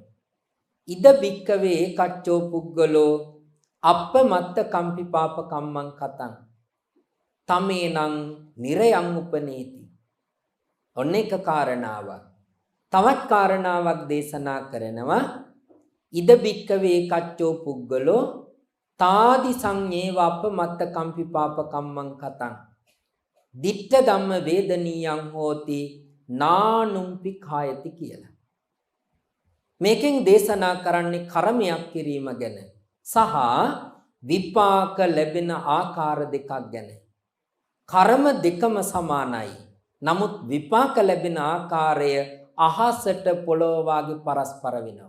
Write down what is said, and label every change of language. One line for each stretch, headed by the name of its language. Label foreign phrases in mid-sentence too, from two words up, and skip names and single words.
Pali: ඉද බික්කවේ කච්චෝ පුග්ගලෝ අප්පමත්ත කම්පි පාප කම්මං කතං තමේනං නිරයං උපනේති.
Sinhala: ඔන්න එක කාරණාවක්. තවත් කාරණාවක් දේශනා කරනවා.
Pali: ඉද බික්කවේ කච්චෝ පුග්ගලෝ තාදි සංඤේව අප්පමත්ත කම්පි පාප කම්මං කතං දිට්ඨ ධම්ම වේදනීයං හෝති නානුම්පි කායති කියලා.
Sinhala: මේකෙන් දේශනා කරන්නේ කර්මයක් කිරීම ගැන සහ විපාක ලැබෙන ආකාර දෙකක් ගැන. කර්ම දෙකම සමානයි. නමුත් විපාක ලැබෙන ආකාරය අහසට පොළොව වාගේ පරස්පර වෙනවා.